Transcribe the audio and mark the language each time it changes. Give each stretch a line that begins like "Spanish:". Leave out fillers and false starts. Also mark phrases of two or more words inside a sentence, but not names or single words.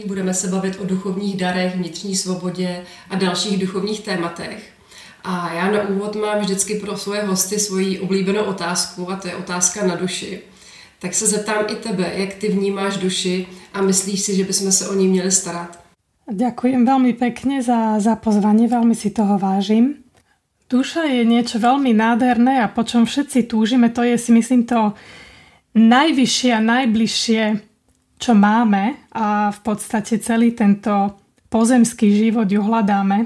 Czech: Budeme se bavit o duchovních darech, vnitřní svobodě a dalších duchovních tématech. A já na úvod mám vždycky pro svoje hosty svoji oblíbenou otázku, a to je otázka na duši. Tak se zeptám i tebe, jak ty vnímáš duši a myslíš si, že bychom se o ní měli starat?
Slovak: Ďakujem veľmi pekne za pozvanie, veľmi si toho vážim. Duša je niečo veľmi nádherné a po čom všetci túžime, to je, si myslím, to najvyššie a najbližšie, čo máme, a v podstate celý tento pozemský život ju hľadáme.